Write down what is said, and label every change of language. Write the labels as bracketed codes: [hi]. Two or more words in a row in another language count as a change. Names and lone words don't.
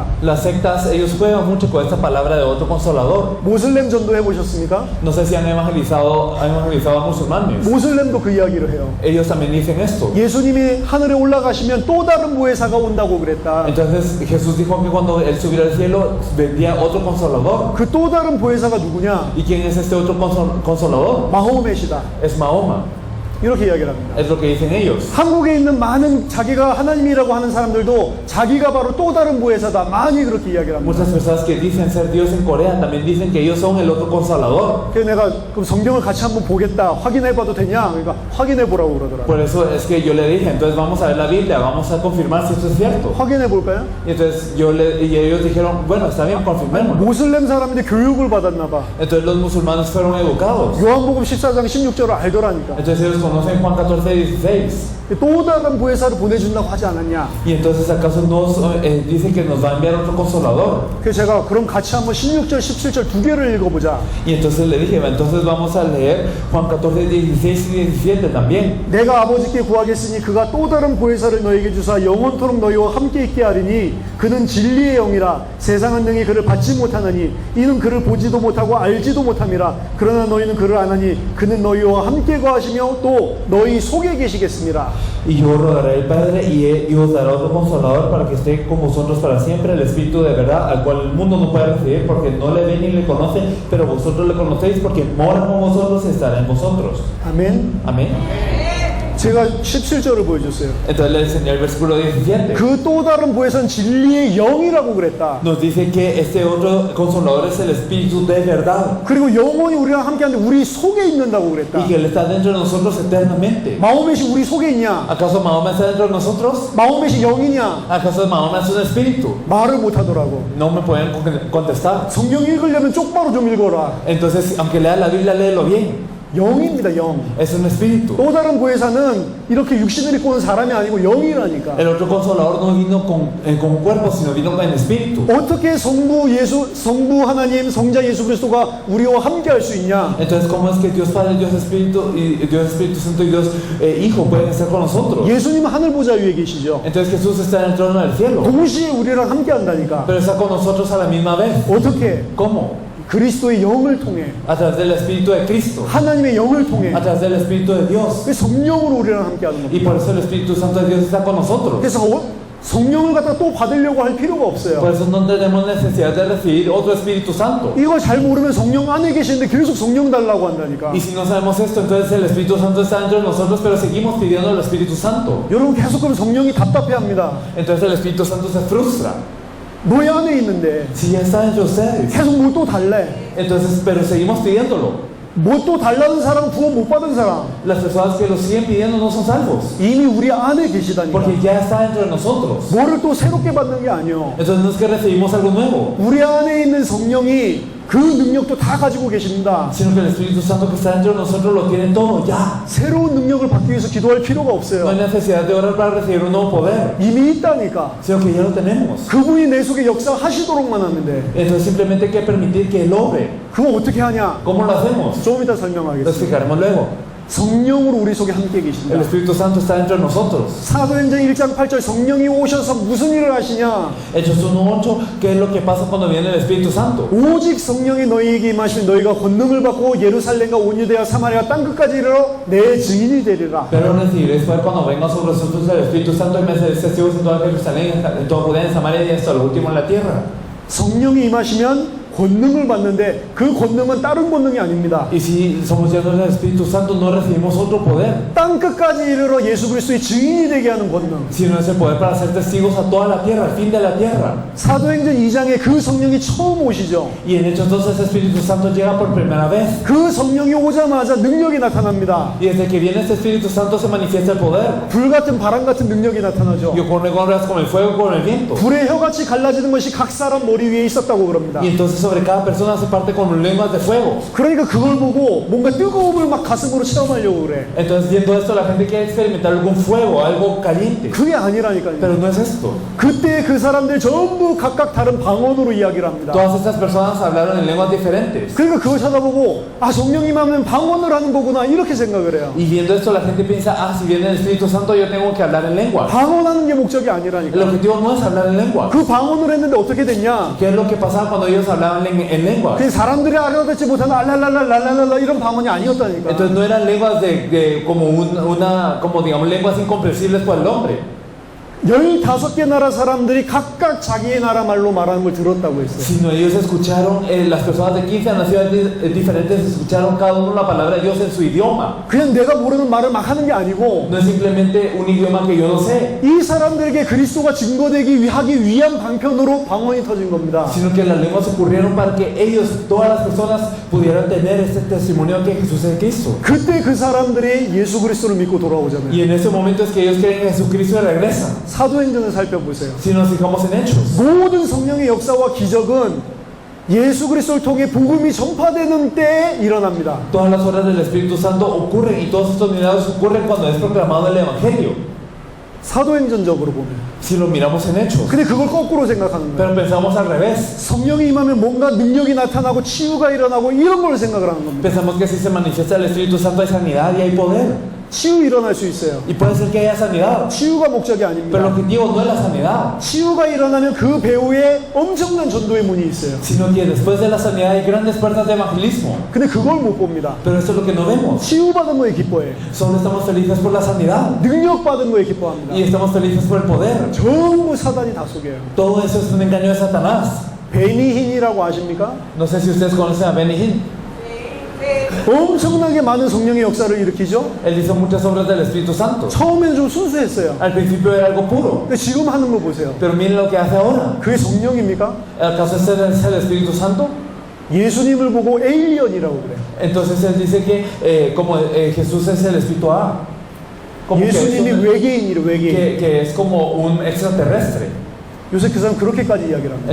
[es] Las sectas, ellos juegan mucho con esta palabra de otro consolador. [ko] 모슬렘 전도 해보셨습니까? [es] No sé si han evangelizado a musulmanes. [ko] 모슬렘도 그 이야기를 해요. [es] Ellos también dicen esto. [ko] 예수님이 하늘에 올라가시면 또 다른 보혜사가 온다고 그랬다. [es] Entonces Jesús dijo que cuando Él subiera al cielo vendría otro consolador. [ko] 그 또 다른 보혜사가 누구냐? [es] ¿Y quién es este otro consolador? [ko] 마호메시다. [es] Es Mahoma. [ko] 이렇게 이야기를 합니다. [es] Es lo que dicen ellos. [ko] 한국에 있는 많은 자기가 하나님이라고 하는 사람들도 자기가 바로 또 다른 보혜사다. 많이 그렇게 이야기를 합니다. [es] Muchas personas que dicen ser Dios en Corea también dicen que ellos son el otro consolador. [ko] 그래서 내가 그럼 성경을 같이 한번 보겠다. 확인해봐도 되냐? 그러니까 확인해보라고 그러더라고요. [es] Por eso es que yo le dije, entonces vamos a ver la Biblia, vamos a confirmar si esto es cierto. [ko] 확인해볼까요? [es] Y entonces y ellos dijeron, bueno, está bien, confirmémoslo. [ko] 모슬렘 사람인데 교육을 받았나 봐. [es] Entonces los musulmanes fueron educados. [ko] 요한복음 14장 16절을 알더라니까. [es] Entonces ellos conocen Juan 14, 16. [ko] 또 다른 보혜사를 보내준다고 하지 않았냐? [es] Y entonces acaso dicen que nos va a enviar otro consolador. [ko] 그래서 제가 그럼 같이 한번 16절, 17절 두 개를 읽어보자. [es] Y entonces le dije, entonces vamos a leer Juan 14, 16 y 17 también. [ko] 내가 아버지께 구하겠으니 그가 또 다른 보혜사를 너에게 주사 영원토록 너희와 함께 있게 하리니 그는 진리의 영이라 세상은 능히 그를 받지 못하느니 이는 그를 보지도 못하고 알지도 못함이라 그러나 너희는 그를 아나니 그는 너희와 함께 거하시며 또 너희 속에 계시겠습니다. [es] Y yo rogaré al Padre y os dará otro consolador para que esté con vosotros para siempre, el Espíritu de verdad, al cual el mundo no puede recibir porque no le ven ni le conocen, pero vosotros le conocéis porque mora con vosotros y estará en vosotros. [ko] 아멘. [es] Amén. [ko] 제가 17절을 보여줬어요. [es] Entonces le enseñé el versículo 17. [ko] 그 또 다른 보혜사는 진리의 영이라고 그랬다. [es] Nos dice que este otro consolador es el Espíritu de verdad [ko] 그리고 영원히 우리랑 함께하는데 우리 속에 있는다고 그랬다. [es] y que Él está dentro de nosotros eternamente. [ko] 마호멧이 우리 속에 있냐? [es] ¿Acaso Mahoma está dentro de nosotros? [ko] 마호멧이 영이냐? [es] ¿Acaso Mahoma es un espíritu? [ko] 말을 못하더라고. [es] No me pueden contestar. [ko] 성경 읽으려면 쪽바로 좀 읽어라. [es] Entonces, aunque lea la Biblia, léelo bien. [ko] 영입니다, 영. [es] Es un espíritu. [ko] 또 다른 보혜사는 이렇게 육신을 입고 온 사람이 아니고 영이라니까. [es] El otro consolador no vino con cuerpo, sino vino con espíritu. [ko] 어떻게 성부 하나님, 성자 예수 그리스도가 우리와 함께 할 수 있냐? [es] Entonces, ¿cómo es que Dios Padre, Dios Espíritu y Dios Espíritu Santo y Dios Hijo pueden estar con nosotros? [ko] 예수님은 하늘 보좌 위에 계시죠. [es] Entonces Jesús está en el trono del cielo, [ko] 동시에 우리랑 함께 한다니까. [es] pero está con nosotros a la misma vez. [ko] 어떻게? [es] ¿Cómo? [ko] 그리스도의 영을 통해, [es] A través del Espíritu de Cristo, [ko] 하나님의 영을 통해, [es] a través del Espíritu de Dios. [ko] 그 성령으로 우리랑 함께 하는 [es] Y [ko] 겁니다. [es] por eso el Espíritu Santo de Dios está con nosotros. [ko] 그래서 성령을 갖다 또 받으려고 할 필요가 [es] Por [ko] 없어요. [es] eso no tenemos necesidad de recibir otro Espíritu Santo. [ko] 이걸 잘 모르면 성령 안에 계시는데 계속 성령 달라고 한다니까. [es] Y si no sabemos esto, entonces el Espíritu Santo está dentro de nosotros, pero seguimos pidiendo el Espíritu Santo. [ko] 여러분 계속 그러면 성령이 답답해합니다. [es] Entonces el Espíritu Santo se frustra. [ko] 너희 안에 있는데 [es] Si ya está dentro de ustedes, [ko] 계속 뭐 또 달래. [es] entonces, pero seguimos pidiéndolo. [ko] 뭐 또 달라는 사람, 구원 못 받은 사람 [es] Las personas que lo siguen pidiendo no son salvos, [ko] 이미 우리 안에 계시다니까. [es] porque ya está dentro de nosotros. [ko] 뭐를 또 새롭게 받는 게 아니요. [es] Entonces no es que recibimos algo nuevo, [ko] 우리 안에 있는 성령이 그 능력도 다 가지고 계십니다. [es] sino que el Espíritu Santo que está dentro de nosotros lo tiene todo ya. [ko] 새로운 능력을 받기 위해서 기도할 필요가 [es] No [ko] 없어요. [es] hay necesidad de orar para recibir un nuevo poder, [ko] 이미 있다니까. [es] sino que ya lo tenemos. [ko] 그분이 내 속에 역사하시도록만 하는데 [es] Entonces simplemente hay que permitir que Él obre. [ko] 그거 어떻게 하냐? [es] ¿Cómo lo hacemos? [ko] 좀 이따 [es] Lo [ko] 설명하겠습니다. [es] explicaremos luego. [ko] 성령으로 우리 속에 함께 [es] El [ko] 계신다. [es] Espíritu Santo está dentro de nosotros. [ko] 사도행전 1장 8절 성령이 오셔서 무슨 일을 하시냐? [es] Hechos 1:8, ¿qué es lo que pasa cuando viene el Espíritu Santo? [ko] 오직 성령이 너희에게 임하시면 너희가 권능을 받고 예루살렘과 온 유대와 사마리아 땅끝까지 이르러 내 증인이 되리라. [es] Pero recibiréis poder cuando venga sobre vosotros el Espíritu Santo y me seréis testigos en toda Jerusalén, en toda Judea, en Samaria y hasta lo último en la tierra. [ko] 성령이 임하시면 권능을 받는데 그 권능은 다른 권능이 아닙니다. [es] Y si somos llenos del Espíritu Santo, no recibimos otro poder, [ko] 땅 끝까지 이르러 예수 그리스도의 증인이 되게 하는 권능. [es] sino es el poder para ser testigos a toda la tierra, al fin de la tierra. [ko] 사도행전 2장에 그 성령이 처음 오시죠. [es] Y en Hechos 2 ese Espíritu Santo llega por primera vez. [ko] 그 성령이 오자마자 능력이 나타납니다. [es] Y desde que viene este Espíritu Santo se manifiesta el poder. [ko] 불같은 바람 같은 능력이 나타나죠. [es] Y ocurre con el fuego, con el viento. [ko] 불의 혀같이 갈라지는 것이 각 사람 머리 위에 있었다고 그럽니다. [es] Y entonces sobre cada persona se parte con lenguas de fuego. [ko] 그러니까 그걸 보고 뭔가 뜨거움을 막 가슴으로 체험하려고 그래. [es] Entonces viendo esto la gente quiere experimentar algún fuego, algo caliente. [ko] 그게 아니라니까요. [es] Pero no es esto. [ko] 그때 그 사람들 전부 각각 다른 방언으로 이야기를 합니다. [es] Todas estas personas hablaron en lenguas diferentes. [ko] 그러니까 그걸 찾아보고 아 성령님 하면 방언을 하는 거구나 이렇게 생각을 해요. [es] Y viendo esto la gente piensa, ah, si viene el Espíritu Santo yo tengo que hablar en lengua. [ko] 방언하는 게 목적이 [es] El [ko] 아니라니까. [es] objetivo no es hablar en lengua. [ko] 그 방언을 했는데 어떻게 됐냐? [es] ¿Qué es lo que pasaba cuando ellos hablaban en lengua? [ko] 그 사람들이 알아듣지 못하는 알랄랄랄랄랄라 이런 방언이 아니었다니까. [es] Entonces no eran lenguas como digamos lenguas incomprensibles para el hombre. [ko] 15개 나라 사람들이 각각 자기의 나라 말로 말하는 걸 들었다고 했어요. [es] Sino ellos escucharon, las personas de 15 naciones diferentes escucharon cada uno la palabra de Dios en su idioma. [ko] 그냥 내가 모르는 말을 막 하는 게 아니고 [es] No es simplemente un idioma que yo no sé, [ko] 이 사람들에게 그리스도가 증거되기 하기 위한 방편으로 방언이 터진 겁니다. [es] sino que las lenguas ocurrieron para que ellos, todas las personas, pudieran tener este testimonio que Jesús es Cristo. [ko] 그때 그 사람들이 예수 그리스도를 믿고 돌아오잖아요. [es] Y en ese momento es que ellos creen en Jesucristo y regresan. [ko] 사도행전을 살펴보세요. [es] Si nos fijamos en Hechos, [ko] 모든 성령의 역사와 기적은 예수 그리스도를 통해 복음이 전파되는 때에 일어납니다. [es] todas las obras del Espíritu Santo ocurren y todos estos milagros ocurren cuando es proclamado el Evangelio. [ko] 사도행전적으로 보면. [es] Si lo miramos en Hechos, [ko] 근데 그걸 거꾸로 생각하는 거예요. [es] pero pensamos al revés. [ko] 성령이 임하면 뭔가 능력이 나타나고 치유가 일어나고 이런 걸 생각을 하는 겁니다. [es] Pensamos que si se manifiesta el Espíritu Santo hay sanidad y hay poder. [ko] 치유 일어날 수 있어요. [es] Y puede ser que haya sanidad, [ko] 치유가 목적이 [es] pero el [ko] 아닙니다. [es] objetivo no es la sanidad, [ko] 치유가 일어나면 그 배후에 엄청난 전도의 문이 있어요. [es] sino que después de la sanidad hay grandes puertas de evangelismo. [ko] 근데 그걸 못 봅니다. [es] Pero esto es lo que no vemos. [ko] 치유받은 거에 기뻐해. [es] Solo estamos felices por la sanidad [ko] 능력받은 거에 기뻐합니다. [es] y estamos felices por el poder. [ko] 전부 사단이 다 속여요. [es] Todo eso es un engaño de Satanás. [ko] 베니힌이라고 아십니까? [es] No sé si ustedes conocen a Benny Hinn. [ko] 엄청나게 많은 성령의 역사를 일으키죠. [es] Él hizo muchas obras del Espíritu Santo. [ko] 처음에는 좀 순수했어요. [es] Al principio era algo puro, [ko] 근데 지금 하는 거 보세요. [es] pero miren lo que hace ahora. [ko] 그게 성령입니까? [es] ¿Acaso es el Espíritu Santo? [ko] 예수님을 보고 에일리언이라고 그래요. [es] Entonces él dice que Jesús es el Espíritu A. Como que [ko] 예수님이 외계인이래, 외계인. [es] que es como un extraterrestre. [ko] 요새 그 사람 그렇게까지 이야기를 합니다.